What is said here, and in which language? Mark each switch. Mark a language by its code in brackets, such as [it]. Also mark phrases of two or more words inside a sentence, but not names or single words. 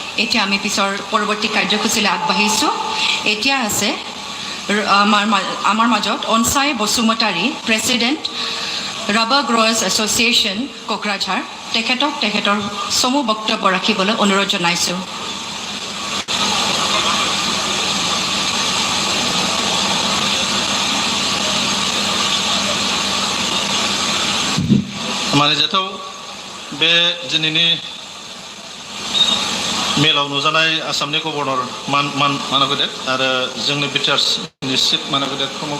[as] এতিয়া আমি পিছৰ পৰৱৰ্তী কাৰ্যসূচীলৈ আগবাঢ়িছোঁ। এতিয়া আছে আমাৰ মাজত অনচাই বসুমতাৰী, প্ৰেচিডেণ্ট ৰাবাৰ গ্ৰ'ৱাৰ্ছ এছ'চিয়েশ্যন কোকৰাঝাৰ। তেখেতৰ চমু বক্তব্য ৰাখিবলৈ অনুৰোধ জনাইছোঁ। [brx] मानिजाथाव बे दिनैनि मेलाव नुजानाय आसामनि गभर्नर मानगदेब आरो जोंनि बिटिआरनि चिफ मानगदेब प्रमद